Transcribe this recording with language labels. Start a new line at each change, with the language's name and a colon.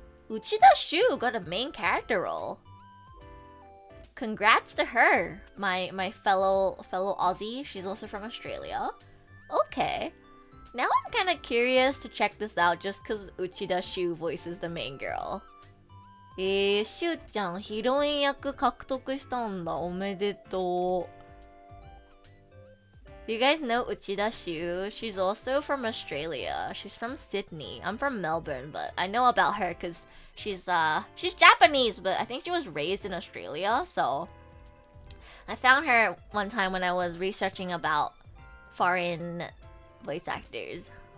English: Uchida Shu got a main character role. Congrats to her, my fellow Aussie. She's also from Australia. Okay. Now I'm kind of curious to check this out just because Uchida Shu voices the main girl.
Japanese: Shu-chan, ヒロイン役獲得したんだ。おめでとう。
English: You guys know Uchida Shu? She's also from Australia. She's from Sydney. I'm from Melbourne, but I know about her because she's Japanese, but I think she was raised in Australia. So I found her one time when I was researching about foreign voice actors.